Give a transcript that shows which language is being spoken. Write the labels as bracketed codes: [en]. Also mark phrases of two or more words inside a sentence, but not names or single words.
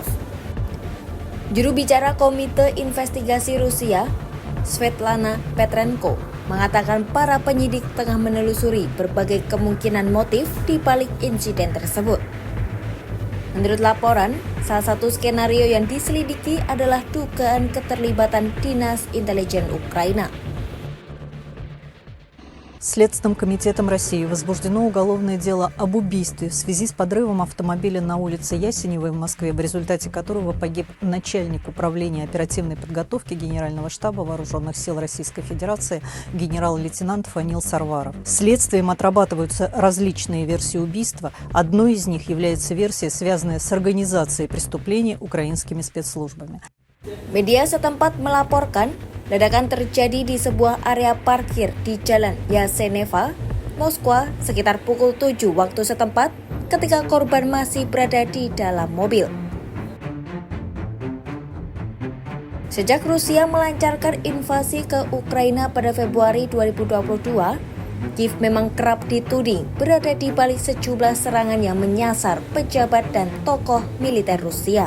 [id] Juru bicara Komite Investigasi Rusia, Svetlana Petrenko, mengatakan para penyidik tengah menelusuri berbagai kemungkinan motif di balik insiden tersebut. Menurut laporan, salah satu skenario yang diselidiki adalah dugaan keterlibatan Dinas Intelijen Ukraina. [ru] Следственным комитетом России возбуждено уголовное дело об убийстве в связи с подрывом автомобиля на улице Ясеневой в Москве, в результате которого погиб начальник управления оперативной подготовки Генерального штаба Вооруженных сил Российской Федерации генерал-лейтенант Фанил Сарваров. Следствием отрабатываются различные версии убийства. Одной из них является версия, связанная с организацией преступлений украинскими спецслужбами. [id] Media setempat melaporkan ledakan terjadi di sebuah area parkir di Jalan Yaseneva, Moskwa sekitar pukul 7 waktu setempat ketika korban masih berada di dalam mobil. Sejak Rusia melancarkan invasi ke Ukraina pada Februari 2022, Kiev memang kerap dituding berada di balik sejumlah serangan yang menyasar pejabat dan tokoh militer Rusia.